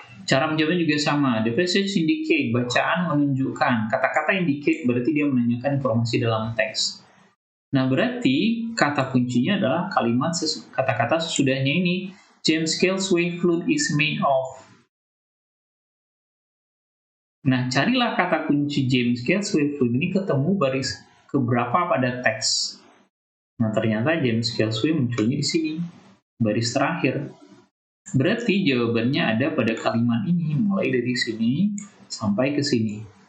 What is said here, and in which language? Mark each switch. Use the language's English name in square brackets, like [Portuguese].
[Indonesian] Cara menjawabnya juga sama. [English] The passage indicate, [Indonesian] bacaan menunjukkan. Kata-kata indicate berarti dia menanyakan informasi dalam teks. Nah, berarti kata kuncinya adalah kalimat kata-kata sesudahnya ini. [English] James Cailsway flute is made of. [Indonesian] Nah, carilah kata kunci James Cailsway flute ini ketemu baris keberapa pada teks. Nah, ternyata James Cailsway munculnya di sini, baris terakhir. Berarti jawabannya ada pada kalimat ini, mulai dari sini sampai ke sini.